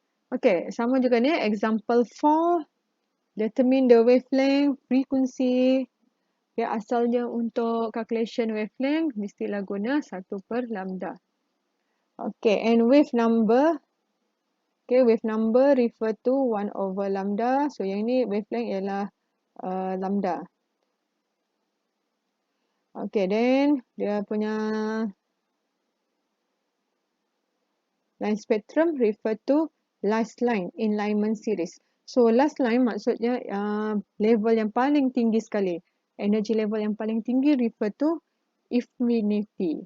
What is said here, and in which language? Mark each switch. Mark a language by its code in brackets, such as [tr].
[en] Okay, [ms] sama juga ni. [en] Example 4. Determine the wavelength, frequency. [ms] Okay, asalnya untuk calculation wavelength, mestilah guna 1 per lambda. [en] Okay, and wave number. Okay, wave number refer to 1 over lambda. [ms] So, yang ni wavelength ialah lambda. [en] Okay, then [ms] dia punya [en] line spectrum refer to last line in Lyman series. [ms] So, [en] last line [ms] maksudnya level yang paling tinggi sekali. [en] Energy level yang paling tinggi refer to infinity.